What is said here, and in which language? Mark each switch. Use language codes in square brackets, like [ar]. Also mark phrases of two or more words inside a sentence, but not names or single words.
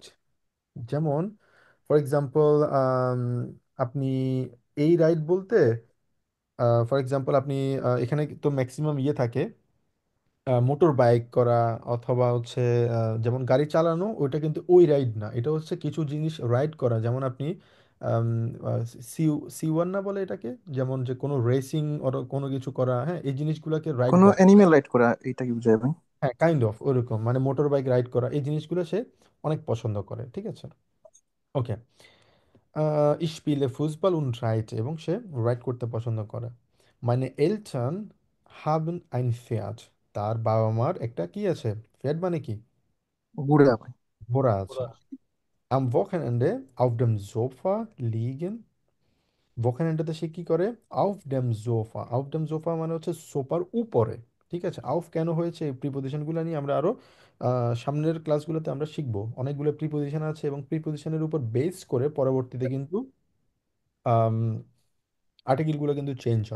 [bn] যেমন [en] for example [bn] আপনি এই রাইড বলতে [en] for example [bn] আপনি এখানে তো ম্যাক্সিমাম ইয়ে থাকে, [en] motor bike [bn] করা অথবা হচ্ছে যেমন গাড়ি চালানো, ওইটা কিন্তু ওই রাইড না, এটা হচ্ছে কিছু জিনিস রাইড করা, যেমন আপনি সি সি ওয়ান না বলে এটাকে, যেমন যে কোনো রেসিং ওর কোনো কিছু করা, হ্যাঁ এই জিনিসগুলোকে রাইড কোনো বলে। [en] animal ride [bn] করা এটা কি বোঝায় ভাই? হ্যাঁ, [en] kind of [bn] ওরকম, মানে [en] motor bike [bn] রাইড করা, এই জিনিসগুলো সে অনেক পছন্দ করে, ঠিক আছে? ওকে, [de] ich spiele Fußball und reite, [bn] এবং সে রাইড করতে পছন্দ করে। [de] মানে এলটন haben ein Pferd, [bn] তার বাবা মার একটা কি আছে, ফ্যাট মানে কি, ঘুরে ভাই। ঘোড়া আছে। [de] am Wochenende auf dem Sofa liegen, [bn] ভোকানেন্ডাতে সে কি করে, [de] auf dem Sofa [bn] মানে হচ্ছে সোফার উপরে, ঠিক আছে? আউফ কেন হয়েছে, এই প্রিপোজিশনগুলো নিয়ে আমরা আরো সামনের ক্লাসগুলোতে আমরা শিখবো, অনেকগুলো প্রিপোজিশন আছে এবং প্রিপোজিশনের উপর বেস করে পরবর্তীতে কিন্তু আর্টিকেলগুলো কিন্তু চেঞ্জ হয়।